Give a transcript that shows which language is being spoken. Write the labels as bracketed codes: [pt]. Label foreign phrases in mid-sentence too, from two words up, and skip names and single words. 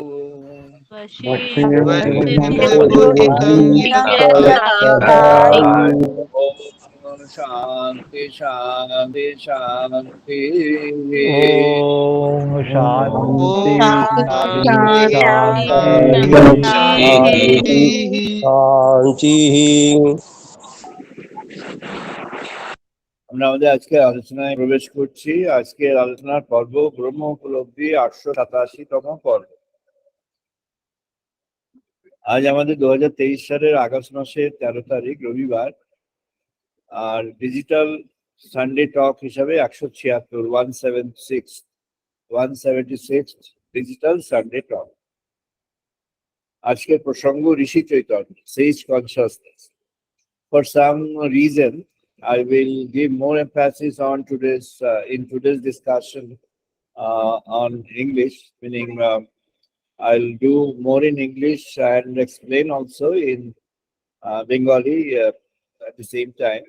[sa] वशीभूतं यतायु ॐ शान्ति शान्ति शान्ति ओम शांति शांति शांति शान्तिः [bn] আমরা আমাদের আজকে আলোচনায় প্রবেশ করছি। আজকের আলোচনার পর্ব ব্রহ্ম উপলব্ধি 887তম পর্ব। আজ আমাদের 2023 সালের আগস্ট মাসের 13 তারিখ রবিবার, আর ডিজিটাল সানডে টক হিসাবে 176 ডিজিটাল সানডে টক। আজকের প্রসঙ্গ ঋষি চৈতন্য, [en] sage consciousness. For some reason, I will give more emphasis on in today's discussion on English, meaning I'll do more in English and explain also in Bengali at the same time.